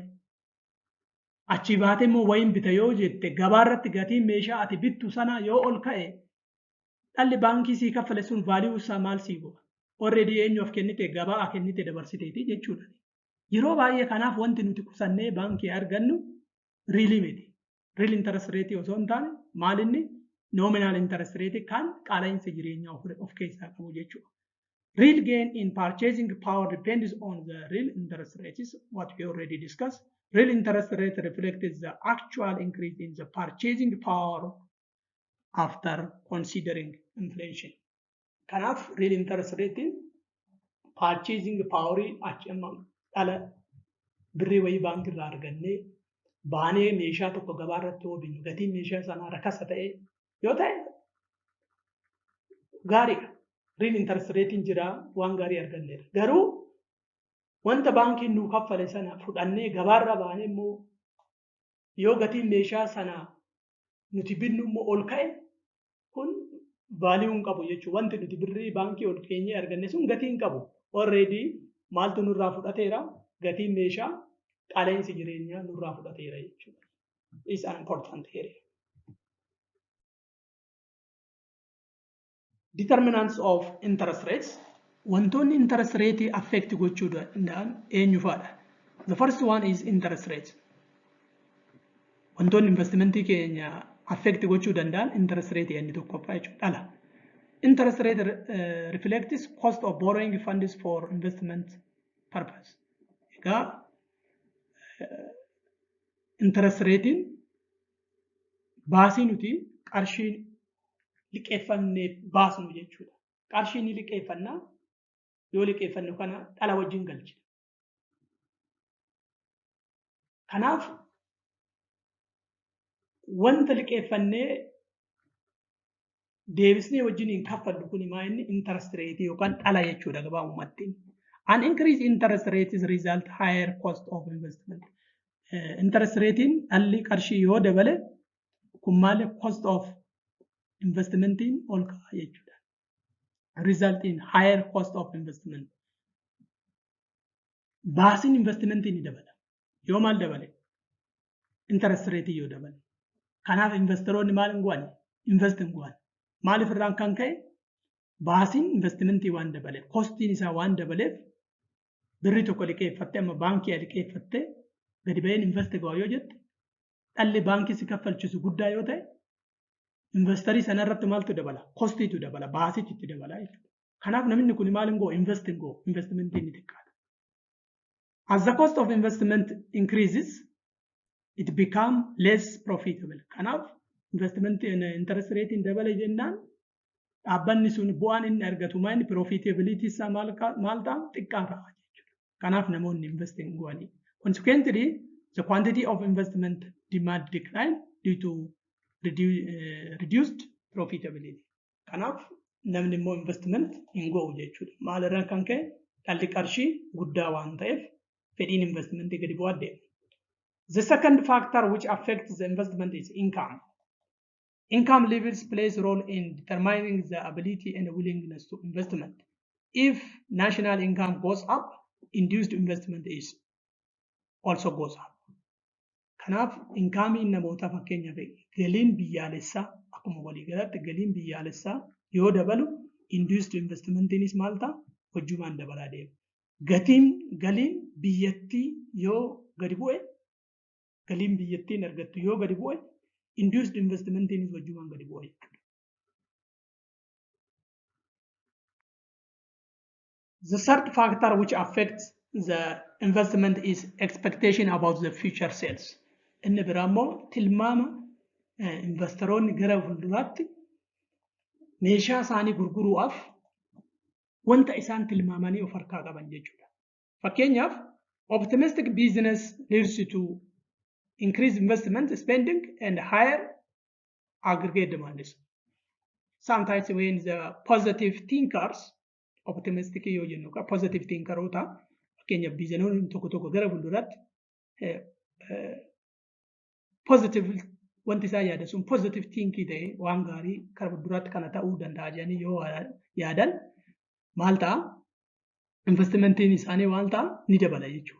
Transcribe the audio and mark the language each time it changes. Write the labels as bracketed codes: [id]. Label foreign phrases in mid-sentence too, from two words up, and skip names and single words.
[om] Achi baatee immoo wayiin bita yoo jette gabaarratti gatiin meeshaa ati bittu sana yoo ol ka'e dhalli baankii sii kaffale sun vaaliyuu isaa maal sii go'a? Already eenyuuf kennite gabaa kennite dabarsiteeti jechuudha. Yeroo baay'ee kanaaf wanti nuti qusannee baankii argannu riilii miti. [en] Real interest rate [om] osoo hin taane maal inni [en] nominal interest rate [om] kan qaala'insa jireenyaa of keessaa qabu jechuudha. [en] Real gain in purchasing power depends on the real interest rate, is what we already discussed. Real interest rate reflects the actual increase in the purchasing power after considering inflation. [om] Kanaaf [en] real interest rate purchasing power [om] achimma dhala birrii wayii baankii irraa argannee baanee meeshaa tokko gabaa irratti yoo binnu gatiin meeshaa sanaa rakasa ta'e yoo ta'e gaariidha. [en] Real interest rate [om] jira waan gaarii arganneera. Garuu wanta baankiin nuu kaffale sana fudhannee gabaarra baanee immoo yoo gatiin meeshaa sana nuti binnu immoo ol ka'e kun vaaliuun qabu jechuudha. Wanti nuti birrii baankii ol keenyee arganne sun gatiin qabu. Already maaltu nurraa fudhateera? Gatiin meeshaa qaala'insi jireenyaa nurraa fudhateera jechuudha. [en] Is an important area. Determinants of interest rates. [om] Wantoonni [en] interest rate affect [om] gochuu danda'an eenyu faadha? [en] The first one is interest rate. [om] Wantoonni investmentii keenya affect gochuu danda'an [en] interest rate [om] inni tokkoffaa jechuudha. [en] Interest rate reflects cost of borrowing funds for investment purpose. [om] Egaa [en] interest rate [om] baasii nuti qarshii liqeeffannee baasnu jechuudha. Qarshii ni liqeeffannaa yoo liqeeffannu kana dhala wajjin galchina. Kanaaf wanta liqeeffannee deebisnee wajjin hin kaffallu kun maa inni [en] interest rate [om] yookaan dhala jechuudha gabaabumatti. [en] An increase interest rate is result higher cost of investment. Interest rate [om] dhalli qarshii yoo dabale kun maal [en] cost of investment [om] ol ka'a jechuudha. [en] Result in higher cost of investment. [om] Baasiin investment ni dabala. Yoo maal dabale? [en] Interest rate [om] yoo dabale. Kanaaf investoroonni maal hin goone? Invest hin goone. Maaliif irraan kan ka'e? Baasiin investmentii waan dabaleef, kostiin isaa waan dabaleef birrii tokko liqeeffattee amma baankii liqeeffattee gadi ba'een invest go'a yoo jette dhalli baankii si kaffalchisu guddaa yoo ta'e investerii sanarratti maaltu dabala? Kostiitu dabala, baasiitu itti dabala jechuudha. Kanaaf namni kun maal hin go'u? Invest hin go'u. Investmentii ni xiqqaata. [en] As the cost of investment increases, it becomes less profitable. [om] Kanaaf [en] investment interest rate [om] in dabale jennaan dhaabbanni sun bu'aan inni argatu maal profitability isaa maal ta'a? Xiqqaa ta'a jechuudha. Kanaaf namoonni invest hin go'anii. [en] Consequently, the quantity of investment demand decline due to reduced profitability. [om] Kanaaf namni immoo investment hin go'u jechuudha. Maalirraa kan ka'e dhalli qarshii guddaa waan ta'eef fedhiin investmentii gadi bu'aa deema. [en] The second factor which affects the investment is income. Income levels plays a role in determining the ability and willingness to investment. If national income goes up, induced investment is also goes up. [om] Kanaaf inkaamiin namoota fakkeenyaaf galiin biyyaalessaa akkuma waliigalatti galiin biyyaalessaa yoo dabalu [en] induced investmentiinis [om] maal ta'a hojjumaan dabalaa deema. Galiin biyyattii yoo gadi bu'e galiin biyyattiin argattu yoo gadi bu'e [en] induced investmentiinis [om] hojjumaan gadi bu'a jechuudha. [en] The third factor which affects the investment is expectation about the future sales. [om] Inni biraa immoo tilmaama investoroonni gara fuulduraatti meeshaa isaanii gurguruudhaaf wanta isaan tilmaamanii of harkaa qaban jechuudha. [en] Fakkeenyaaf optimistic business leads to increased investment spending and higher aggregate demands. Sometimes when the positive thinkers optimistic [om] yoo jennu ka [en] positive thinkeroota [om] fakkeenyaaf biizinoonni tokko gara fuulduraatti positive wanti isaa yaada sun [en] positive thinkii [om] ta'e waan gaarii gara fuulduraatti kana ta'uu danda'a jedhanii yoo yaadan maal ta'a investmentiin isaanii maal ta'a ni dabala jechuudha.